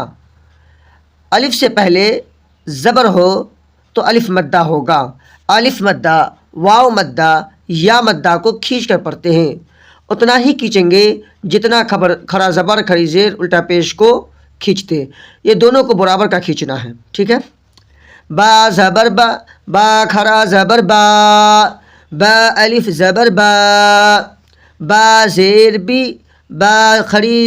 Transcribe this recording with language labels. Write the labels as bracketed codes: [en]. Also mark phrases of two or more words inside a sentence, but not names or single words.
[ur] الف سے پہلے زبر ہو تو الف مدہ ہوگا. الف مدہ، واو مدہ، یا مدہ کو کھینچ کر پڑھتے ہیں. اتنا ہی کھینچیں گے جتنا کھڑا زبر کھڑی زیر الٹا پیش کو کھینچتے. یہ دونوں کو برابر کا کھینچنا ہے، ٹھیک ہے. با زبر با، با کھڑا زبر با، با الف زبر با. با زیر بی، با کھڑی